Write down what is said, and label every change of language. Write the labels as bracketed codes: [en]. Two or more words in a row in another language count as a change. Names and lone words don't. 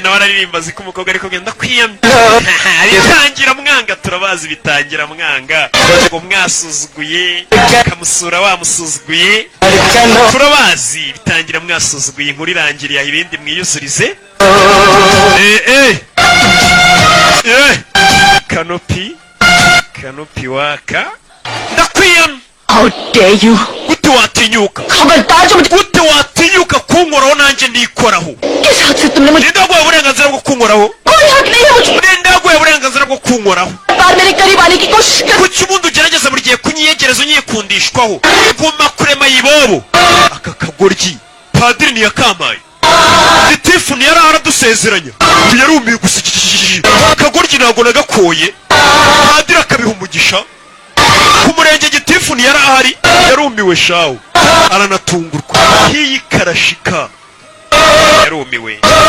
[rw] nawe araririmba ziko umukobwa ariko genda kwiyamye bitangira mwanga turabazi bitangira mwanga ngo mwasuzuguye kamusura wamusuzuguye turabazi bitangira mwasuzuguye inkuru irangiriye ibindi mwiyuzurize kanopi waka ndakwiyamye [en] How dare you? [rw] gute watinyuka gute watinyuka kunkoraho nanjye ndikoraho [hi] किस हद से तुमने मुझे [rw] ninde waguhaye uburenganzira bwo kunkoraho [hi] कोई हक नहीं है मुझे [rw] ninde waguhaye uburenganzira bwo kunkoraho [hi] बार मेरे करीब आने की कोशिश कर [rw] kuki ubundi ugerageza buri gihe kunyiyegereza unyikundishwaho guma kurema ibobo aka kagoryi padiri ntiyakamaye gitifu ntiyari aradusezeranya yarumiye gusa akagoryi ntabwo nagakoye padiri akabiha umugisha ku murenge gitifu ntiyari ahari yarumiwe shawu aranatungurwa hiyi karashika yarumiwe